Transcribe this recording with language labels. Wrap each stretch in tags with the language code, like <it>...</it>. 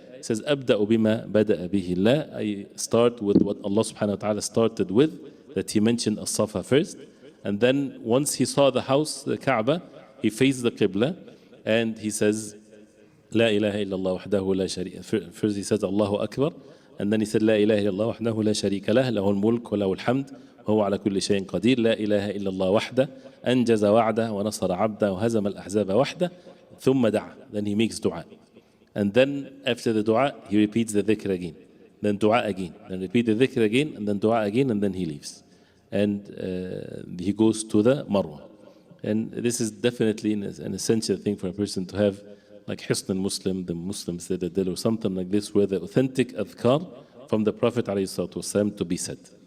<en>He says, Abda'u bima bada'a bihi Allah. I start with what Allah subhanahu wa ta'ala started with, that he mentioned As-Safa first. And then once he saw the house, the Kaaba, he faced the Qibla and he says, La ilaha illallah wahdahu la sharika. First he says, Allahu Akbar.</en> <ar>and then he said لا إله إلا الله وحده لا شريك له له الملك وله الحمد وهو على كل شيء قدير لا إله إلا الله وحده أنجز وعده ونصر عبده وهزم الأحزاب وحده ثم دعا.</ar> <en>Then he makes dua, and then after the dua he repeats the dhikr again, then dua again, then repeat the dhikr again, and then dua again, and then he leaves, and he goes to the Marwa. And this is definitely an essential thing for a person to have, like Hisn Muslim, the Muslims Citadel, or something like this, where the authentic adhkar from the Prophet ﷺ to be said.</en>